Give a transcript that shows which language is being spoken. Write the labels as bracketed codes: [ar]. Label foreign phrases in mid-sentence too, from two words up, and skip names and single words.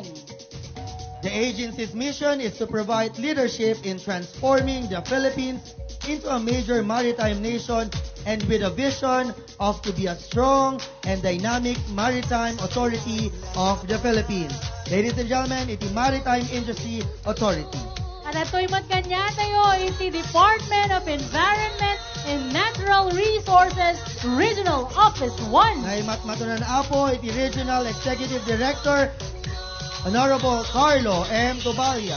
[en] The agency's mission is to provide leadership in transforming the Philippines into a major maritime nation and with a vision of to be a strong and dynamic maritime authority of the Philippines. Ladies and gentlemen, iti Maritime Industry Authority. [ilo] At ito'y magkanya tayo, iti Department of Environment and Natural Resources Regional Office 1. Ay matmatunan apo, iti Regional Executive Director, Honorable Carlo M. Tobalia.